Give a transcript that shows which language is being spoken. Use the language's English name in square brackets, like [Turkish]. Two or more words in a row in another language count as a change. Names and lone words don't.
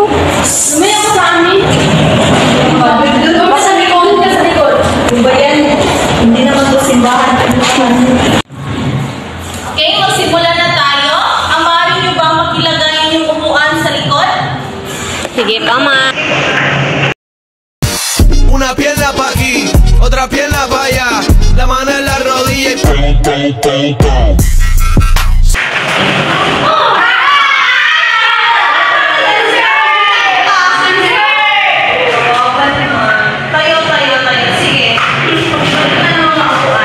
[Filipino] Lumayo ka sa amin. Doon ka sa likod. Doon ka sa likod. Yung ba yan? Hindi naman to simbahan. Okay, magsimula na tayo. Amari niyo ba makilagay yung upuan sa likod? Sige, tama. [Spanish] Una pierna pa' aquí, otra pierna pa' allá, la mano en la rodilla y pum, pum, pum, pum. [Filipino] Tayo. Sige. Ano ang upuan?